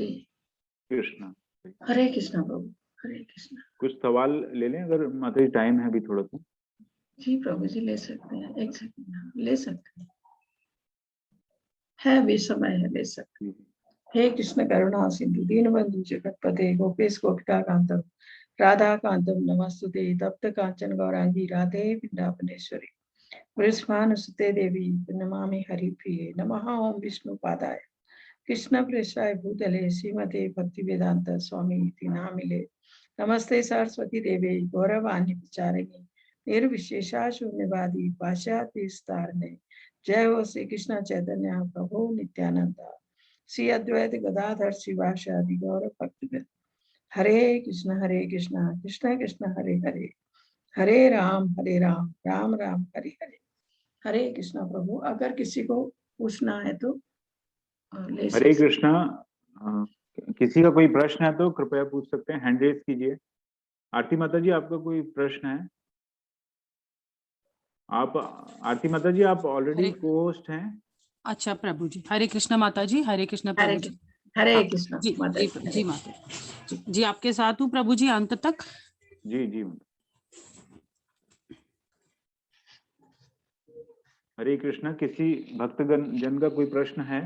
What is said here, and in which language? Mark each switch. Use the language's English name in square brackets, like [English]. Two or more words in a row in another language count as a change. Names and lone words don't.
[Hindi] कृष्ण। हरे कृष्णा प्रभु, हरे कृष्णा। कुछ सवाल ले लें अगर माता जी, टाइम है अभी थोड़ा सा। जी प्रभु जी ले सकते हैं, एक सेकंड ले सकते हैं, है भी समय है, ले सकते हैं। [Sanskrit] हे कृष्ण करुणा सिंधु दीनबंधु जगतपते गोपेश गोपिका कांतम राधा कांतम नमस्तुते तप्त कांचन गौरांगी राधे वृंदावनेश्वरी वृषभानुसुते देवी नमामि हरिप्रिये नमः। ओम विष्णु पादाय कृष्ण प्रेष्ठाय भूतले श्रीमते भक्ति वेदांत स्वामी इति नामिले नमस्ते सरस्वती देवे गौरवाणी विचारिणी निर्विशेषा शून्यवादी पाश्चात्य विस्तारणे जय हो श्री कृष्ण चैतन्य प्रभु नित्यानंद श्री अद्वैत गदाधर शिवासादि गौर भक्तवृंद। हरे कृष्ण कृष्ण कृष्ण हरे हरे हरे राम राम राम हरे हरे। [Hindi] हरे कृष्णा प्रभु, अगर किसी को पूछना है तो हरे कृष्णा। किसी का कोई प्रश्न है तो कृपया पूछ सकते हैं, [English] hand raise [Hindi] कीजिए। आरती माता जी आपका कोई प्रश्न है? आप आरती माता जी आप [English] already co-host [Hindi] हैं। अच्छा प्रभु जी, हरे कृष्ण माता जी, हरे कृष्ण प्रभु जी। हरे कृष्ण जी माता जी जी माता जी आपके साथ हूँ प्रभु जी अंत तक। जी जी। हरे कृष्णा। किसी भक्तगण जन का कोई प्रश्न है?